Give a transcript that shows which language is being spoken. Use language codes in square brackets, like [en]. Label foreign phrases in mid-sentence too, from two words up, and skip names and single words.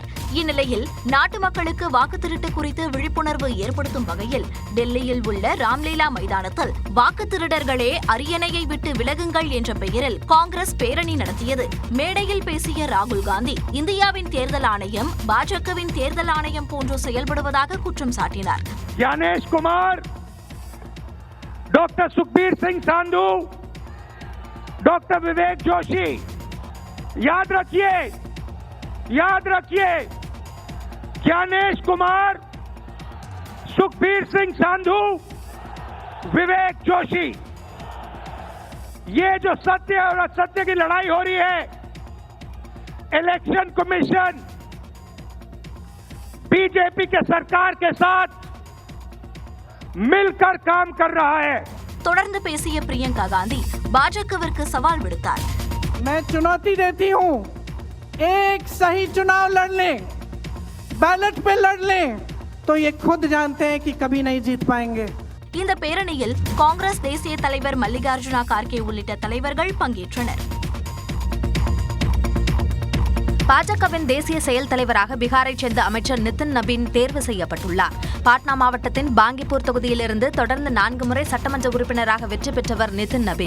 [ta] இந்நிலையில் நாட்டு மக்களுக்கு வாக்குத்திருட்டு குறித்து விழிப்புணர்வு ஏற்படுத்தும் வகையில் டெல்லியில் உள்ள ராம்லீலா மைதானத்தில் வாக்குத்திருடர்களே அரியணையை விட்டு விலகுங்கள் என்ற பெயரில் காங்கிரஸ் பேரணி நடத்தியது. மேடையில் பேசிய ராகுல் காந்தி இந்தியாவின் தேர்தல் ஆணையம் பாஜகவின் தேர்தல் ஆணையம் போன்று செயல்படுவதாக குற்றம் சாட்டினார். [hi] ज्ञानेश कुमार, डॉक्टर सुखबीर सिंह सांधू, डॉक्टर विवेक जोशी, याद रखिए ज्ञानेश कुमार, सुखबीर सिंह सांधू, विवेक जोशी, ये जो सत्य और असत्य की लड़ाई हो रही है, इलेक्शन कमीशन बीजेपी के सरकार के साथ मिलकर काम कर रहा है. [ta] தொடர்ந்து பேசிய பிரியங்கா காந்தி பாஜகவிற்கு சவால் விடுத்தார். [hi] मैं चुनौती देती हूं, एक सही चुनाव लड़ लें, बैलेट पे लड़ लें, तो ये खुद जानते हैं कि कभी नहीं जीत पाएंगे. [ta] இந்த பேரணியில் காங்கிரஸ் தேசிய தலைவர் மல்லிகார்ஜுனா கார்கே உள்ளிட்ட தலைவர்கள் பங்கேற்றனர். பாஜகவின் தேசிய செயல் தலைவராக பீகாரைச் சேர்ந்த அமைச்சர் நிதின் நபீன் தேர்வு செய்யப்பட்டுள்ளார். பாட்னா மாவட்டத்தின் பாங்கிப்பூர் தொகுதியிலிருந்து தொடர்ந்து 4 முறை சட்டமன்ற உறுப்பினராக வெற்றி பெற்றவர் நிதின் நபீன்.